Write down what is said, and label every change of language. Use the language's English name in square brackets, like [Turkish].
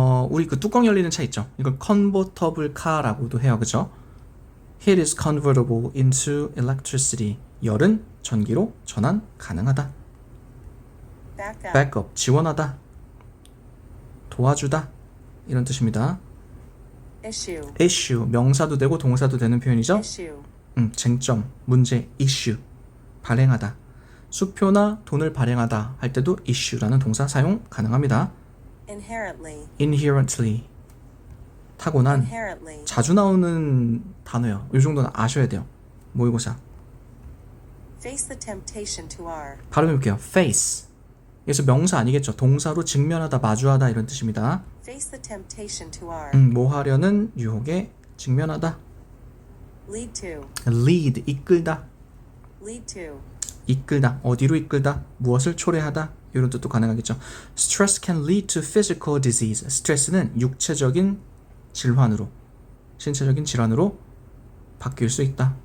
[Korean] 우리 그 뚜껑 열리는 차 있죠. 이걸 convertible car라고도 해요. 그죠? [English] Heat is convertible into electricity. [Korean] 열은 전기로 전환 가능하다. Backup 지원하다. 도와주다. 이런 뜻입니다. issue 명사도 되고 동사도 되는 표현이죠. 쟁점, 문제, issue 발행하다. 수표나 돈을 발행하다 할 때도 issue라는 동사 사용 가능합니다. inherently 타고난 자주 나오는 단어예요. 이 정도는 아셔야 돼요. 모의고사. [English] Face the temptation to R. [Korean] 발음해볼게요. face. 여기서 명사 아니겠죠. 동사로 직면하다, 마주하다 이런 뜻입니다. [English] Face the temptation to R. [Korean] 뭐 하려는 유혹에 직면하다. [English] Lead to. [Korean] lead, 이끌다. [English] Lead to. [Korean] 이끌다. 어디로 이끌다? 무엇을 초래하다? 이런 뜻도 가능하겠죠. [English] Stress can lead to physical disease. [Korean] 스트레스는 육체적인 질환으로, 신체적인 질환으로 바뀔 수 있다.